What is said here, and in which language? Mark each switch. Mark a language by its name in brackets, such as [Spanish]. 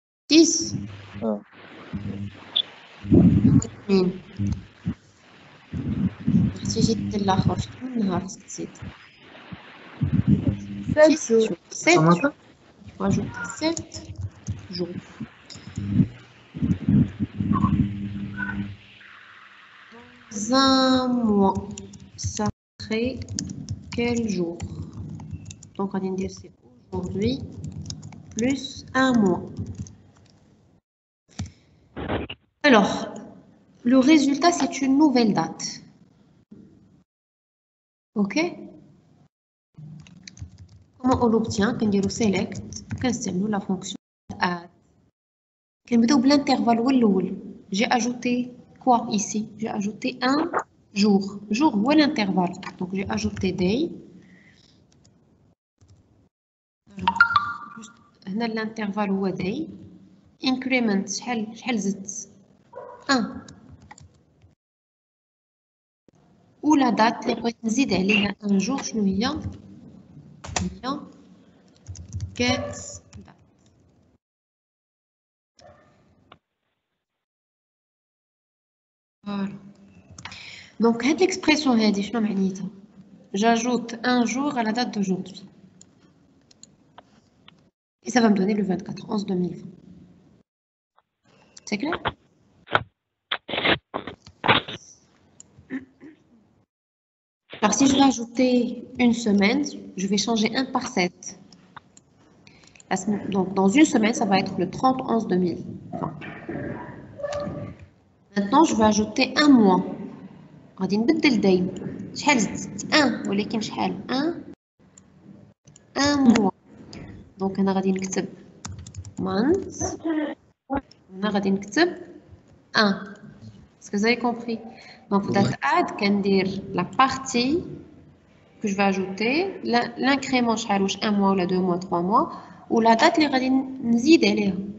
[Arabic] 10 2 تيجي دير الاخر شحال من نهار خصك تزيد [French] 7 jours. 7 jours rajoute 7 jours dans un mois ça serait quel jour? Donc on va dire c'est aujourd'hui plus un mois. Alors le résultat c'est une nouvelle date. Ok? Comment on l'obtient? Quand on select, quand la fonction add. Quand on l'intervalle j'ai ajouté quoi ici? J'ai ajouté un jour. Jour ou l'intervalle. Donc j'ai ajouté day. [Arabic] هنا l'intervalle هو day. Increment شحال زدت 1. و لا دات اللي بغيت نزيد عليها ان جور شنو هي get date. [French] Voilà. Donc هاد l'expression هادي شنو معنيتها؟ J'ajoute un jour à la date d'aujourd'hui. Et ça va me donner le 24/11/2020. C'est clair? Alors si je veux ajouter une semaine, je vais changer 1 par 7. Donc dans une semaine, ça va être le 30/11/2020. Maintenant, je vais ajouter un mois. [Arabic] غادي نبدل دايم. شحال زدت 1 ولكن شحال 1 mois. Donc انا غادي نكتب month. هنا غادي نكتب 1. [French] Est-ce que vous avez compris? Donc date add كندير la partie que je vais ajouter, l'incrément شحال واش 1 mois ou 2 mois 3 mois ou la date اللي غادي نزيد عليها.